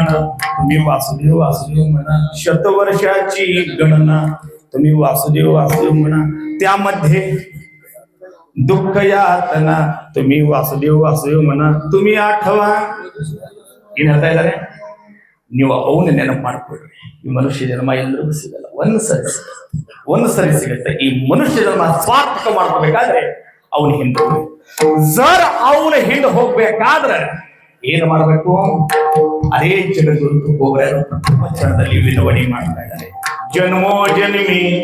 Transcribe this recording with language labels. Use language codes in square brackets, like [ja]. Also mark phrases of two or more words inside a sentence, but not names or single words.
[mr] तुम्ही वासुदेव वासुदेव म्हणा शतवर्षाची गणना तुम्ही वासुदेव वासुदेव म्हणा त्यामध्ये दुःख यातना तुम्ही वासुदेव वासुदेव म्हणा तुम्ही [kn] ಆಠವಾ ಏನ್ ಹೇಳ್ತಾ ಇದ್ದಾರೆ ನೀವು ಅವನ ನೆನಪು ಮಾಡ್ಕೊಳ್ರಿ ಈ ಮನುಷ್ಯ ಜನ್ಮ ಎಲ್ಲರಿಗೂ ಸಿಗಲ್ಲ ಒಂದು ಸರಿ ಸಿಗುತ್ತೆ ಈ ಮನುಷ್ಯ ಜನ್ಮ ಸಾರ್ಥಕ ಮಾಡ್ಕೋಬೇಕಾದ್ರೆ ಅವನ ಹಿಂದೆ ಜರ್ ಅವನ ಹಿಂದೆ ಹೋಗ್ಬೇಕಾದ್ರೆ ಏನ್ ಮಾಡ್ಬೇಕು ಅದೇ ಜಗದ್ಗುರು ಹೋಗ್ಯಾರು ವಚನದಲ್ಲಿ ವಿನವಣೆ ಮಾಡ್ತಾ ಇದ್ದಾರೆ ಜನ್ಮೋ ಜನ್ಮಿ